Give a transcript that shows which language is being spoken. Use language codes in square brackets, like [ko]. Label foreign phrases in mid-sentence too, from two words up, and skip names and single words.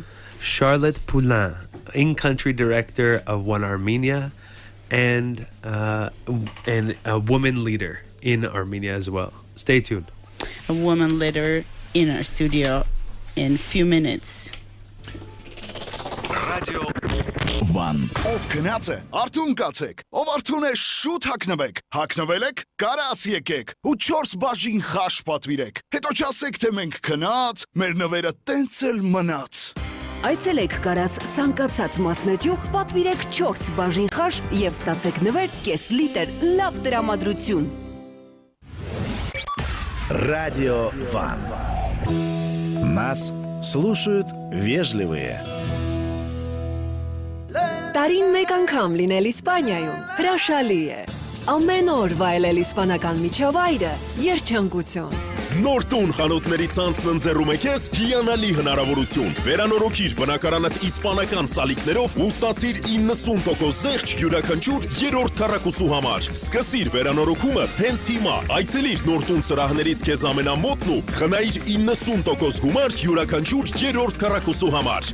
[en] Charlotte Poulain, in-country director of ONEArmenia and a woman leader in Armenia as well. Stay tuned. A woman leader in our studio in a few minutes. Radio One. [hy] Ով քնած է, արթուն կացեք, ով արթուն է, շուտ հագնվեք, հագնվել եք, կարաս եկեք, ու 4 բաժին խաշ պատվիրեք, հետո չասեք, թե մենք քնած, մեր նվերը տենց էլ մնաց։ Այցելեք կարաս ցանկացած մասնաճյուղ, պատվիրեք 4 բաժին խաշ եւ ստացեք նվեր կես լիտր լավ տրամադրություն։ [ru] Радио Ван. Нас слушают вежливые. [hy] Տարին մեկ անգամ լինել Իսպանիայում հրաշալի է։ Ամեն օր վայելել իսպանական միջավայրը երջանկություն։ Նոր տուն խանութների ցանցն ընձեռում է քեզ հիանալի հնարավորություն։ Վերանորոգիր բնակարանդ իսպանական սալիկներով ու ստացիր 90% զեղչ յուրաքանչյուր երրորդ քառակուսու համար։ Սկսիր վերանորոգումը հենց հիմա։ Այցելիր նոր տուն սրահներից քեզ ամենամոտն ու խնայիր 90% գումար յուրաքանչյուր երրորդ քառակուսու համար։